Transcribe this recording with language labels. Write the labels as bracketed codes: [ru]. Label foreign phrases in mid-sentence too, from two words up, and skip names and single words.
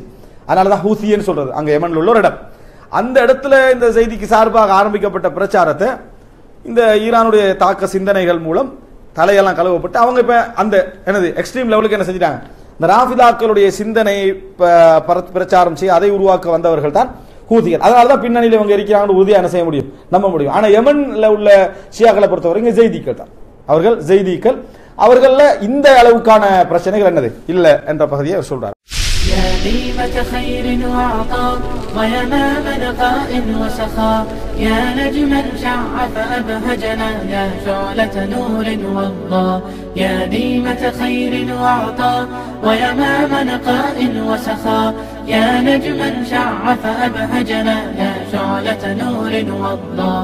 [ta] அதனாலதான் ஹூசின்னு சொல்றது, அங்க யமன்ல உள்ள ஒரு இடம். அந்த இடத்துல இந்த செய்திக்கு சார்பாக ஆரம்பிக்கப்பட்ட பிரச்சாரத்தை இந்த ஈரானுடைய தாக்க சிந்தனைகள் மூலம் தலையெல்லாம் கழுவப்பட்டு அவங்க இப்ப அந்த என்னது [en] extreme level [ta] என்ன செஞ்சிட்டாங்க, இந்த ராஃபிதாக்களுடைய சிந்தனையை பிரச்சாரம் செய்ய அதை உருவாக்க வந்தவர்கள் தான் ஹூதிகள். அதனாலதான் பின்னணியில் இவங்க இருக்கிறாங்க உறுதியா என்ன செய்ய முடியும், நம்ப முடியும். ஆனா யமன்ல உள்ள ஷியாக்களை பொறுத்தவரைக்கும் ஜெய்திகள் தான், அவர்கள் ஜெய்திகள். அவர்கள இந்த அளவுக்கான பிரச்சனைகள் என்னது இல்ல என்ற பகுதியை அவர் சொல்றார். [ar] يا ديمة خير وعطاء ويمام نقاء وسخاء، يا نجما شع فأبهجنا، يا شعلة نور وضاء. يا ديمة خير وعطاء ويمام نقاء وسخاء، يا نجما شع فأبهجنا، يا شعلة نور وضاء.